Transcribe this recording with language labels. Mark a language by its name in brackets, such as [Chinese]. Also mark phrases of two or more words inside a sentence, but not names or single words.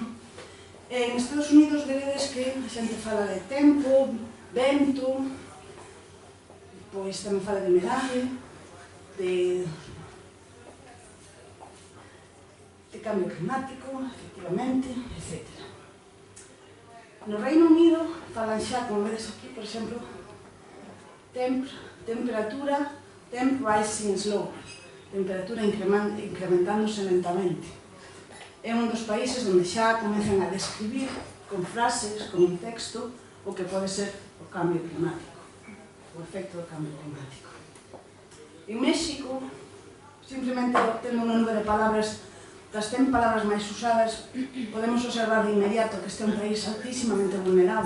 [Galician] En Estados Unidos veredes que a xente fala de tempo, vento, pois tamén fala de humedade, de cambio climático, efectivamente, etc. No Reino Unido falan xa, como vedes aquí, por exemplo, temperatura, [English] temp rising slowly, [Galician] temperatura incrementándose lentamente. É un dos países onde xa comezan a describir con frases, con un texto, o que pode ser o cambio climático, o efecto do cambio climático. En México, simplemente tendo unha nube de palabras, das 100 palabras máis usadas, podemos observar de inmediato que este é un país altísimamente vulnerable.